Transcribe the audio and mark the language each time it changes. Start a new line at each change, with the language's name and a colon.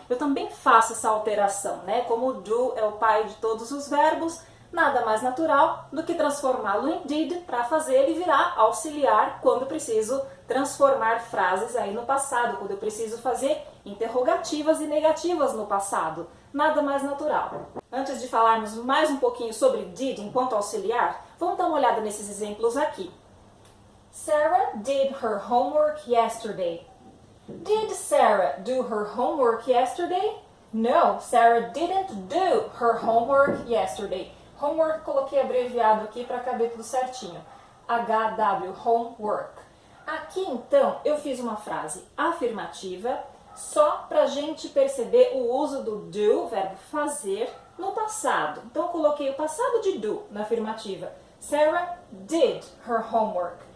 Portuguese: Eu também faço essa alteração, né? Como o do é o pai de todos os verbos, nada mais natural do que transformá-lo em did para fazer ele virar auxiliar quando preciso transformar frases aí no passado, quando eu preciso fazer interrogativas e negativas no passado. Nada mais natural. Antes de falarmos mais um pouquinho sobre did enquanto auxiliar, vamos dar uma olhada nesses exemplos aqui.
English: Sarah did her homework yesterday. Did Sarah do her homework yesterday? No, Sarah didn't do her homework yesterday.
Portuguese: Homework coloquei abreviado aqui para caber tudo certinho. HW, homework. Aqui então eu fiz uma frase afirmativa só para a gente perceber o uso do do, verbo fazer, no passado. Então eu coloquei o passado de do na afirmativa.
English: Sarah did her homework.